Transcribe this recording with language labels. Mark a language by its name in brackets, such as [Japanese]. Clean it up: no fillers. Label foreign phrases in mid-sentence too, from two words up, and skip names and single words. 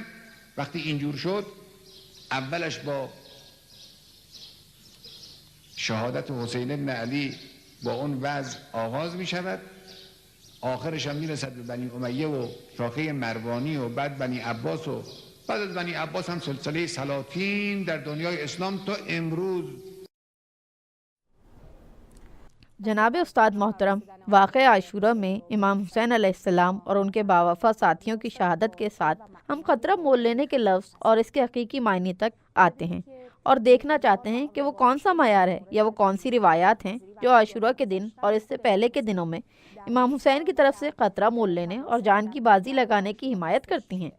[Persian] وقتی اینجور شد، اولش با شهادت حسین بن علی با اون وضع آغاز می شود، آخرش هم می رسد به بنی امیه و شاخه مروانی و بعد بنی عباس و بعد از بنی عباس هم سلسله سلاطین در دنیای اسلام تا امروز۔ [Urdu] جناب استاد محترم، واقع عاشورہ میں امام حسین [Arabic] علیہ السلام [Urdu] اور ان کے باوفا ساتھیوں کی شہادت کے ساتھ ہم خطرہ مول لینے کے لفظ اور اس کے حقیقی معنی تک آتے ہیں اور دیکھنا چاہتے ہیں کہ وہ کون سا معیار ہے یا وہ کون سی روایات ہیں جو عاشورہ کے دن اور اس سے پہلے کے دنوں میں امام حسین کی طرف سے خطرہ مول لینے اور جان کی بازی لگانے کی حمایت کرتی ہیں۔